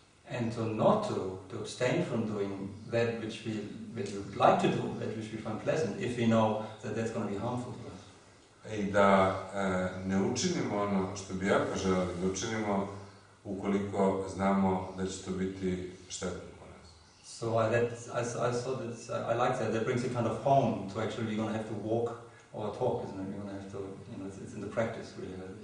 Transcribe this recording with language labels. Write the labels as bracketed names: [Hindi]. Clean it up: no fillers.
[English] And to not to abstain from doing that which we would like to do, that which we find pleasant, if we know that that's going to be harmful to us. [Serbian] I da ne učinimo ono što bi jako želeli da učinimo ukoliko znamo da će to biti štetno po nas. [English] So I thought I like that. That brings it kind of home to actually we're going to have to walk or talk, isn't it? We're going to have to, it's in the practice really.